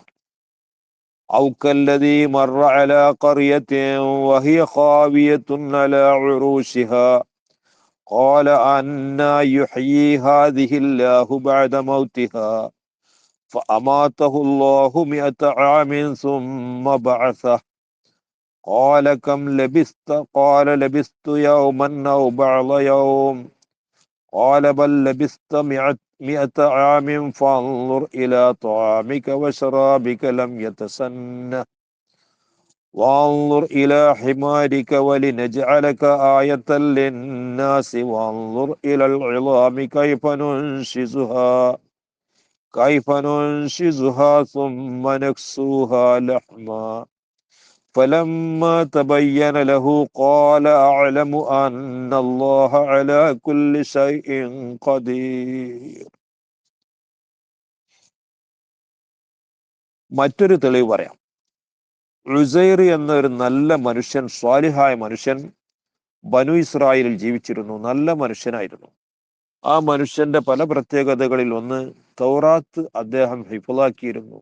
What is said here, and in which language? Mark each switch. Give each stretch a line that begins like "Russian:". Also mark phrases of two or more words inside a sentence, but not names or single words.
Arabic: أو كالذي مر على قرية وهي خاوية على عروشها قال أنى يحيي هذه الله بعد موتها فأماته الله مائة عام ثم بعثه قال كم لبثت قال لبثت يوما أو بعض يوم قال بل لبثت مائة عام فانظر إلى طعامك وشرابك لم يتسنه وانظر إلى حمارك ولنجعلك آية للناس وانظر إلى العظام كيف ننشزها ثم نكسوها لحما فلما تبين له قال أعلم أن الله على كل شيء قدير.
Malayalam: മറ്റൊരു തെളിവ് പറയാം. ഉസൈർ എന്നൊരു നല്ല മനുഷ്യൻ, സ്വാലിഹായ മനുഷ്യൻ ബനു ഇസ്രായേലിൽ ജീവിച്ചിരുന്നു. നല്ല മനുഷ്യനായിരുന്നു. ആ മനുഷ്യന്റെ പല പ്രത്യേകതകളിൽ ഒന്ന്, തൗറാത്ത് അദ്ദേഹം ഹിഫ്ളാക്കിയിരുന്നു.